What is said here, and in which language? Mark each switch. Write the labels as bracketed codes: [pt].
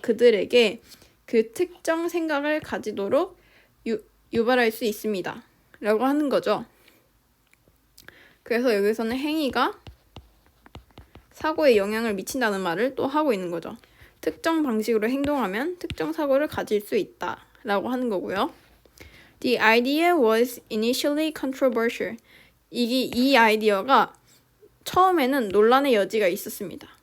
[ko] 그들에게 그 특정 생각을 가지도록 유발할 수 있습니다. 라고 하는 거죠. 그래서 여기서는 행위가 사고에 영향을 미친다는 말을 또 하고 있는 거죠. 특정 방식으로 행동하면 특정 사고를 가질 수 있다. 라고 하는 거고요. [en] The idea was initially controversial. [ko] 이 아이디어가 처음에는 논란의 여지가 있었습니다.